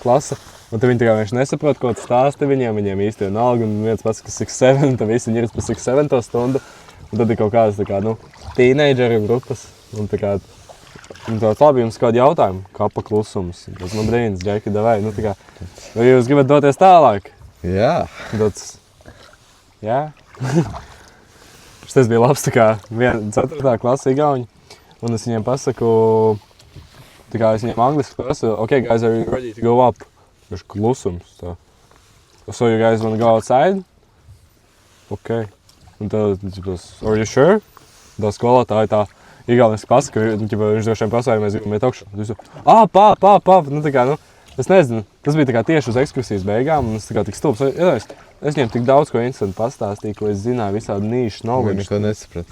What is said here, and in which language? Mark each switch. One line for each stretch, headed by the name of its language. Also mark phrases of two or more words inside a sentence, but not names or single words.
Latvian: klasa, un tad viņi tā kā vienkārši nesaprot, ko tu stāsti viņiem īsti vienalga, un viens pats, kas 6-7, tad visi viņi ir pa 6-7 stundu, un tad ir kaut kādas, tā kā, nu, tīneidžeri grupas, un tā kā, un tāds labi jums kādi jautājumi, kapa klusums, tas man brīns, Džeki, davai, nu, tā kā, vai jūs gribat doties tālāk? Jā. Tāds, jā. Šitais bija labs, tā kā, 4. klasa igauņi. Un es viņiem pasaku, tā kā es viņiem angliski prasu,
English: okay guys, are you ready to go up?
Latvian: Viņš klusums, tā.
English: So you guys wanna go outside?
Latvian: Okay. Un tad,
English: are you sure?
Latvian: Tā skolotāja tā igaunis pasaka, viņš droši vien prasāja, mēs gribam iet augšā. Pāp, nu tā kā, nu, es nezinu, tas bija tā kā tieši uz ekskursijas beigām, un es tā kā tik stulbs. Es viņiem tik daudz ko interesanti pastāstīju, ko es zināju, visādi
English: nīšu knowledge.
Latvian: Viņi neko nesaprata.